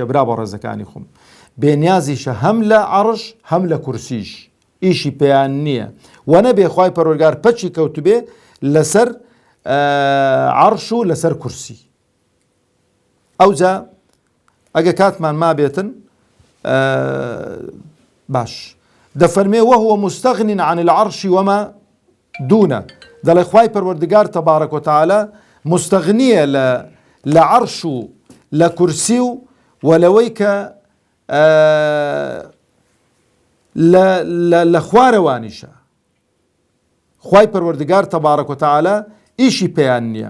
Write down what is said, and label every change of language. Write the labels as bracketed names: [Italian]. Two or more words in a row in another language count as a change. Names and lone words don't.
[Central Kurdish] برا بە ڕێزەکانی خۆم، بێنیازیشە هەم لە عەرش هەم لە کورسیش، ئیشی پێیان نییە. و نەبێ خوای پەروەردگار پەچی کەوتبێ لەسەر عەرش و لەسەر کورسی. ئەوجا ئەگە کاتمان ما بێتن باش دەفەرمێ [Arabic] وهو مستغن عن العرش وما دونه. [Central Kurdish] دەڵێ خوای پەروەردگار [Arabic] تەبارەک و تەعالا [Central Kurdish] مستغنیە لە عەرش و لە کورسی و لەوەی کە لە خوارەوانیشە. خوای پەروەردگار [Arabic] تەبارەک و تەعالا [Central Kurdish] ئیشی پێیان نییە.